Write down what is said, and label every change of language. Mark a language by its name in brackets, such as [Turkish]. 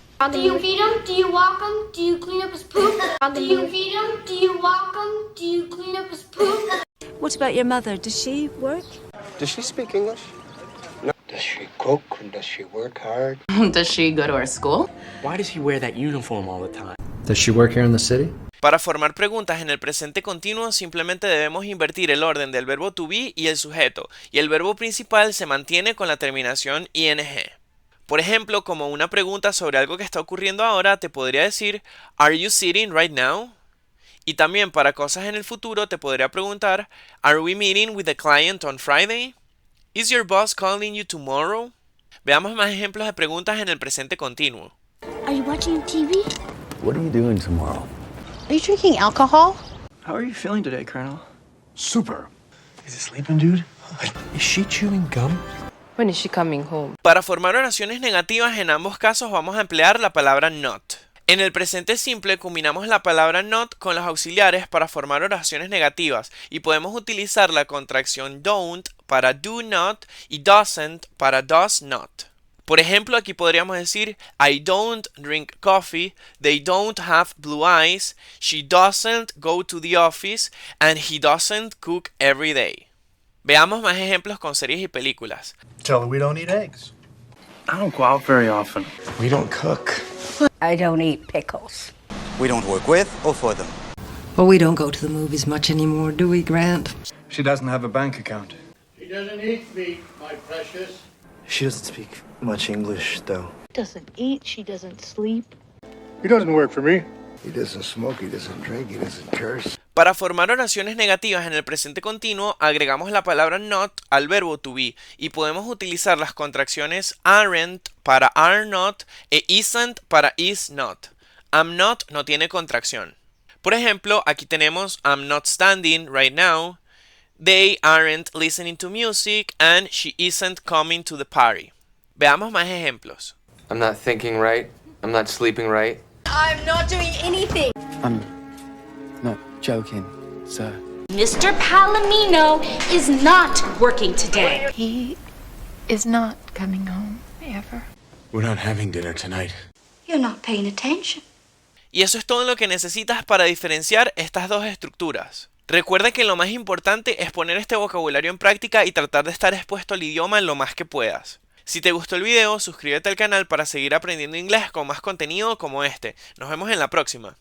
[English] Do you feed him? Do you walk him? Do you clean up his poop? Do you feed him? Do you walk him? Do you clean up his poop? What about your mother? Does she work? Does she speak English? No. Does she cook? Does she work hard? Does she go to our school? Why does he wear that uniform all the time? Does she work here in the city? [Spanish] Para formar preguntas en el presente continuo simplemente debemos invertir el orden del verbo to be y el sujeto, y el verbo principal se mantiene con la terminación ing. Por ejemplo, como una pregunta sobre algo que está ocurriendo ahora, te podría decir [English] ¿Are you sitting right now? [Spanish] Y también para cosas en el futuro te podría preguntar [English] ¿Are we meeting with the client on Friday? ¿Is your boss calling you tomorrow? [Spanish] Veamos más ejemplos de preguntas en el presente continuo. [English] Are you watching TV? What are you doing tomorrow? Are you drinking alcohol? How are you feeling today, Colonel? Super. Is he sleeping, dude? Is she chewing gum? When is she coming home? [Spanish] Para formar oraciones negativas en ambos casos vamos a emplear la palabra not. En el presente simple combinamos la palabra not con los auxiliares para formar oraciones negativas y podemos utilizar la contracción don't para do not y doesn't para does not. Por ejemplo, aquí podríamos decir [English] I don't drink coffee, they don't have blue eyes, she doesn't go to the office, and he doesn't cook every day. [Spanish] Veamos más ejemplos con series y películas. [English] Tell her we don't eat eggs. I don't go out very often. We don't cook. I don't eat pickles. We don't work with or for them. Well, we don't go to the movies much anymore, do we, Grant? She doesn't have a bank account. She doesn't eat meat, my precious. She doesn't speak much English, though. Doesn't eat, she doesn't sleep. He doesn't work for me. He doesn't smoke, he doesn't drink, he doesn't curse. [Spanish] Para formar oraciones negativas en el presente continuo, agregamos la palabra not al verbo to be y podemos utilizar las contracciones aren't para are not e isn't para is not. [English] I'm not [Spanish] no tiene contracción. Por ejemplo, aquí tenemos [English] I'm not standing right now, they aren't listening to music, and she isn't coming to the party. [Spanish] Veamos más ejemplos. [English] I'm not thinking right. I'm not sleeping right. I'm not doing anything. I'm not joking, sir. Mr. Palomino is not working today. He is not coming home, ever. We're not having dinner tonight. You're not paying attention. [Spanish] Y eso es todo lo que necesitas para diferenciar estas dos estructuras. Recuerda que lo más importante es poner este vocabulario en práctica y tratar de estar expuesto al idioma lo más que puedas. Si te gustó el video, suscríbete al canal para seguir aprendiendo inglés con más contenido como este. Nos vemos en la próxima.